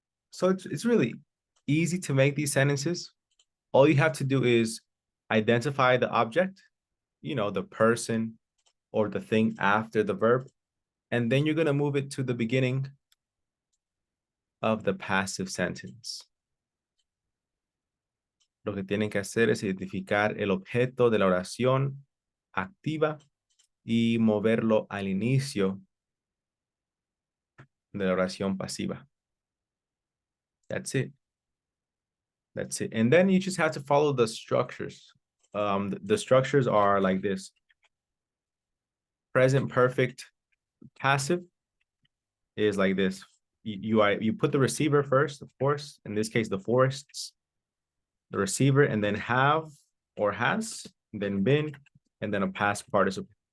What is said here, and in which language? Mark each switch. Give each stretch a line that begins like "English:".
English: So it's really easy to make these sentences. All you have to do is identify the object, you know, the person or the thing after the verb, and then you're going to move it to the beginning of the passive sentence.
Spanish: Lo que tienen que hacer es identificar el objeto de la oración activa y moverlo al inicio de la oración pasiva.
English: That's it. That's it. And then you just have to follow the structures. The structures are like this. Present perfect passive is like this. You put the receiver first, of course. In this case, the forests, the receiver, and then have or has, then been, and then a past participle.